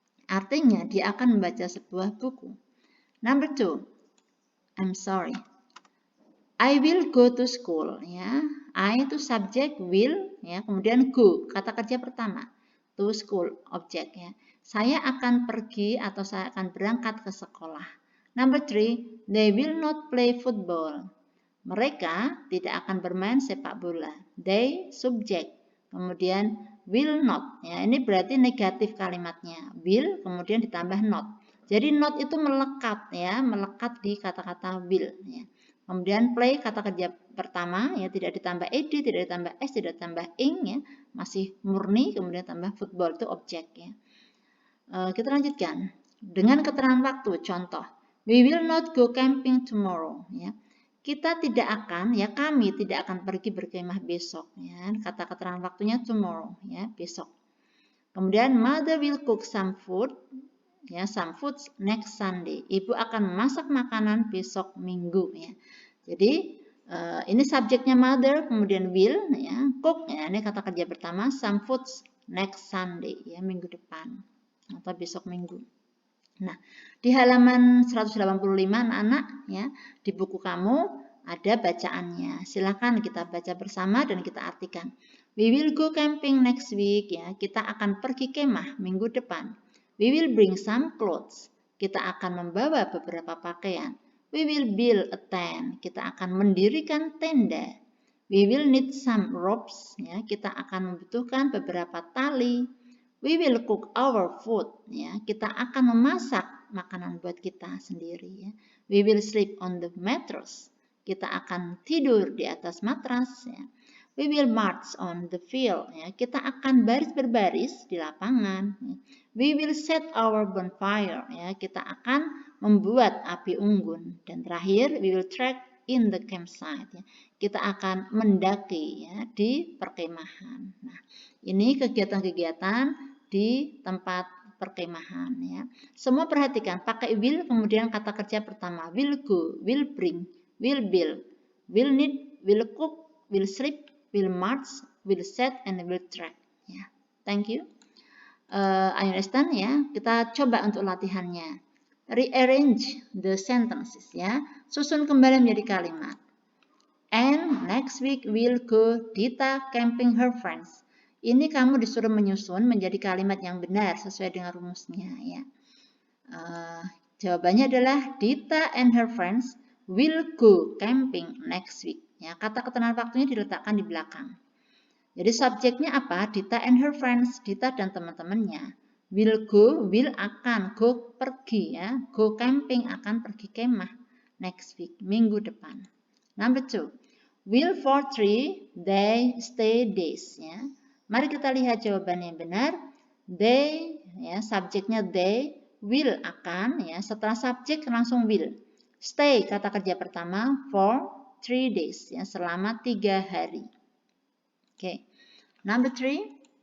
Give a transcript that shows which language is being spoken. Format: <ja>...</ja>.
<id>Artinya dia akan membaca sebuah buku.</id> <en>Number 2. I'm sorry. I will go to school. Ya, I itu subjek, will, ya, kemudian go kata kerja pertama. To school objek ya.</en> <id>Saya akan pergi atau saya akan berangkat ke sekolah.</id> <en>Number 3. They will not play football.</en> <id>Mereka tidak akan bermain sepak bola. They, subjek.</id> <en>Kemudian will not.</en> <id>Ya, ini berarti negatif kalimatnya. Will, kemudian ditambah not. Jadi not itu melekat ya, melekat di kata-kata will. Ya. Kemudian play, kata kerja pertama, ya, tidak ditambah ed, tidak ditambah s, tidak ditambah ing, ya, masih murni. Kemudian tambah football itu objek. Ya. Kita lanjutkan dengan keterangan waktu.</id> <en>Contoh, we will not go camping tomorrow.</en> <id>Ya. Kita tidak akan, ya, kami tidak akan pergi berkemah besok. Ya. Kata keterangan waktunya tomorrow, ya, besok.</id> <en>Kemudian mother will cook some food, ya, some foods next Sunday.</en> <id>Ibu akan memasak makanan besok Minggu, ya. Jadi ini subjeknya mother, kemudian will, ya, cook, ya, ini kata kerja pertama,</id> <en>some foods next Sunday,</en> <id>ya, minggu depan atau besok Minggu. Nah, di halaman 185 anak-anak ya, di buku kamu ada bacaannya. Silakan kita baca bersama dan kita artikan.</id> <en>We will go camping next week ya.</en> <id>Kita akan pergi kemah minggu depan.</id> <en>We will bring some clothes.</en> <id>Kita akan membawa beberapa pakaian.</id> <en>We will build a tent.</en> <id>Kita akan mendirikan tenda.</id> <en>We will need some ropes ya.</en> <id>Kita akan membutuhkan beberapa tali.</id> <en>We will cook our food,</en> <id>ya. Kita akan memasak makanan buat kita sendiri, ya.</id> <en>We will sleep on the mattress.</en> <id>Kita akan tidur di atas matras, ya.</id> <en>We will march on the field.</en> <id>Ya, kita akan baris berbaris di lapangan.</id> <en>We will set our bonfire.</en> <id>Ya, kita akan membuat api unggun. Dan terakhir,</id> <en>we will trek in the campsite.</en> <id>Ya, kita akan mendaki ya, di perkemahan. Nah, ini kegiatan-kegiatan di tempat perkemahan. Ya.</id> <en>Semua perhatikan, pakai will, kemudian kata kerja pertama, will go, will bring, will build, will knit, will cook, will sleep, will march, will set, and will track. Ya, thank you. I understand ya.</en> <id>Kita coba untuk latihannya.</id> <en>Rearrange the sentences</en> <id>ya. Susun kembali menjadi kalimat.</id> <en>And next week we'll go Dita camping her friends.</en> <id>Ini kamu disuruh menyusun menjadi kalimat yang benar sesuai dengan rumusnya ya.</id> <en>Jawabannya adalah Dita and her friends will go camping next week.</en> <id>Ya, kata keterangan waktunya diletakkan di belakang. Jadi subjeknya apa?</id> <en>Dita and her friends,</en> <id>Dita dan teman-temannya.</id> <en>Will go, will akan, go pergi ya. Go camping</en> <id>akan pergi kemah</id> <en>next week,</en> <id>minggu depan. Number 2.</id> <en>Will for 3, they stay days ya.</en> <id>Mari kita lihat jawabannya yang benar. They ya, subjeknya they, will akan ya. Setelah subjek langsung will. Stay kata kerja pertama for 3 days ya, selama 3 hari. Oke.</id> <en>Number 3.</en>